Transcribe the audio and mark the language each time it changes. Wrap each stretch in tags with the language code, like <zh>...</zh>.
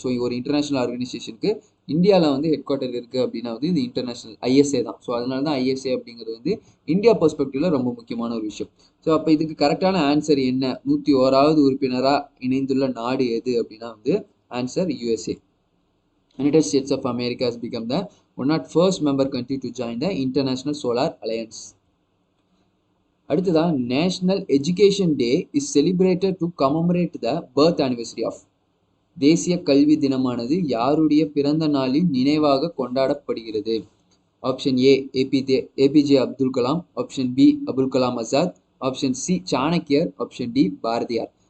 <ta>So ஒரு international ஆர்கனைசேஷனுக்கு இந்தியாவில் வந்து ஹெட் குவார்ட்டர் இருக்குது அப்படின்னா வந்து இது இன்டர்நேஷனல் ஐஎஸ்ஏ தான். ஸோ அதனால தான் ஐஎஸ்ஏ அப்படிங்கிறது வந்து இந்தியா பெர்ஸ்பெக்டிவ்ல ரொம்ப முக்கியமான ஒரு விஷயம். ஸோ அப்போ இதுக்கு கரெக்டான ஆன்சர் என்ன, 101வது உறுப்பினராக இணைந்துள்ள நாடு எது அப்படின்னா வந்து answer USA.</ta> <en>United States of America has become the 101st member country to join the International Solar Alliance. அடுத்ததான் national education day is celebrated to commemorate the birth anniversary of.</en> <ta>தேசிய கல்வி தினமானது யாருடைய பிறந்த நாளின் நினைவாக கொண்டாடப்படுகிறது? Option A APJ Abdul Kalam, option B Abul Kalam Azad, option C சாணக்கியர், option D Bharathiyar.</ta>